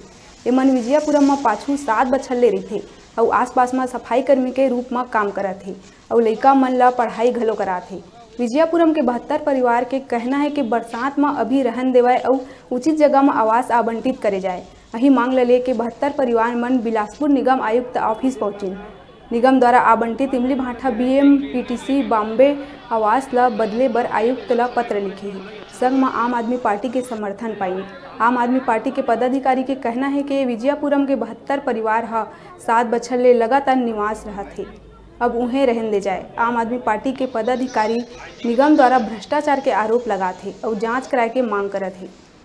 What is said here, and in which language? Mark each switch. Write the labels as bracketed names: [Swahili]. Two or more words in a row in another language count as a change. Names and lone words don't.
[Chhattisgarhi] एमन विजयापुरम में पाछू 7 बछर ले रही थे और आसपास में सफाई कर्मी के रूप में काम करत थे और लइका मन ला पढ़ाई घलो करात थे। विजयापुरम के 72 परिवार के कहना है कि बरसात में अभी रहन देवाए और उचित जगह में आवास आवंटित करे जाए। यही मांग ले के 72 परिवार मन बिलासपुर निगम आयुक्त ऑफिस पहुंचे। निगम द्वारा आवंटित इमली भाटा BMPTC बॉम्बे आवास ला बदले बर आयुक्त ला पत्र लिखे है। संग में आम आदमी पार्टी के समर्थन पाई। आम आदमी पार्टी के पदाधिकारी के कहना है कि विजयापुरम के 72 परिवार 7 बछर ले लगातार निवास रहते, अब उन्हें रहन दे जाए। आम आदमी पार्टी के पदाधिकारी निगम द्वारा भ्रष्टाचार के आरोप लगाते और जांच कराए के मांग करते हैं।